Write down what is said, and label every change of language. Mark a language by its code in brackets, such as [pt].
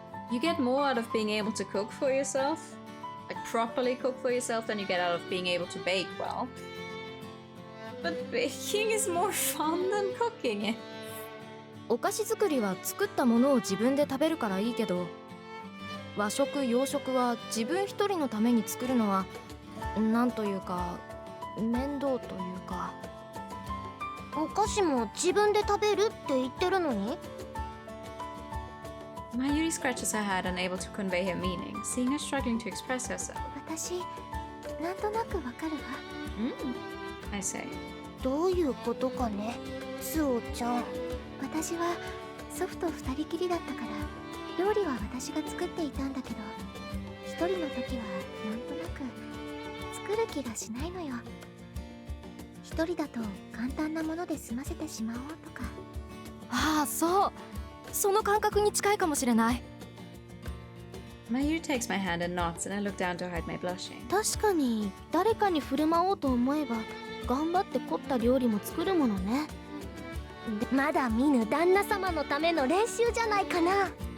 [en] You get more out of being able to cook for yourself, like properly cook for yourself, than you get out of being able to bake well. But baking is more fun than cooking it. [ja] お菓子作りは作ったものを自分で食べるからいいけど、和食洋食は自分一人のために作るのはなんというか面倒というか。お菓子も自分で食べるって言ってるのに。 [en] Mayuri scratches her head, unable to convey her meaning, seeing her struggling to express herself. [ja] 私なんとなくわかるわ。 [en] I say. [ja] どういうことかね、スオちゃん。私は祖父と二人きりだったから料理は私が作っていたんだけど、一人の時はなんとなく作る気がしないのよ。一人だと簡単なもので済ませてしまおうとか。ああ、そう、その感覚に近いかもしれない。 [en] Mayuri takes my hand and nods, and I look down to hide my blushing. [ja] 確かに誰かに振る舞おうと思えば頑張って凝った料理も作るものね。まだ見ぬ旦那様のための練習じゃないかな。